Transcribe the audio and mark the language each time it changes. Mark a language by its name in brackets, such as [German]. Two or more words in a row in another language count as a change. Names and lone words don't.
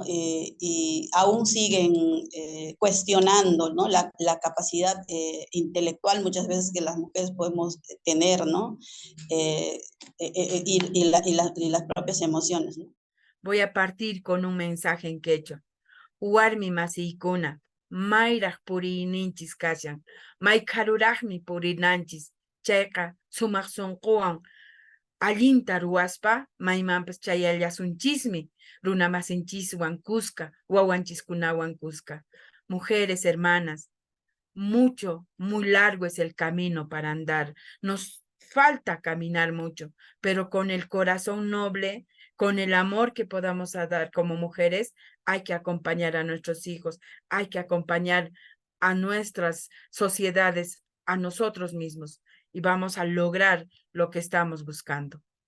[Spanish] Y aún siguen cuestionando, ¿no? La capacidad intelectual muchas veces que las mujeres podemos tener, ¿no? Y las propias emociones, ¿no? Voy a partir con un mensaje en quechua. [Quechua] Warmi masiykunam, mayraq puriyninchis kashan, may karuraqmi purinanchis, chayqa sumaq sunquwan allinta ruwaspa, maymanpas chayallasunchismi, runa masinchiswan kuska, wawanchiskunawan kuska. [Spanish] Mujeres hermanas, muy largo es el camino para andar. Nos falta caminar mucho, pero con el corazón noble, con el amor que podamos dar como mujeres, hay que acompañar a nuestros hijos, hay que acompañar a nuestras sociedades, a nosotros mismos, y vamos a lograr lo que estamos buscando.